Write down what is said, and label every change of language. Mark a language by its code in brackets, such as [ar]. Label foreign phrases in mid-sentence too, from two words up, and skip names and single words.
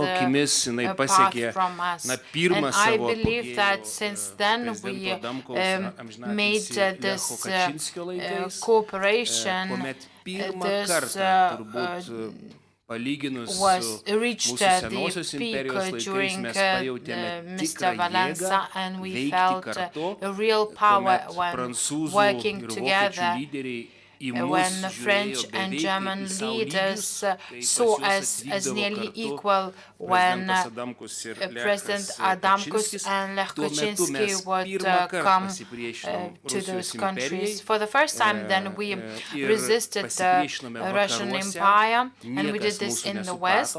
[lt] akimis jinai pasiekė pirmą savo apogėjų prezidento Adamkaus amžinatilsį Lecho Kačinskio laikais, kuomet pirmą kartą turbūt palyginus su mūsų senosios imperijos laikais mes pajautėme tikrą jėgą veikti kartu, kuomet prancūzų ir vokiečių lyderiai [en] when the French and German leaders saw us as nearly equal, when President Adamkus and Lech Kaczynski would come to those countries. For the first time, then we resisted the Russian Empire, and we did this in the West.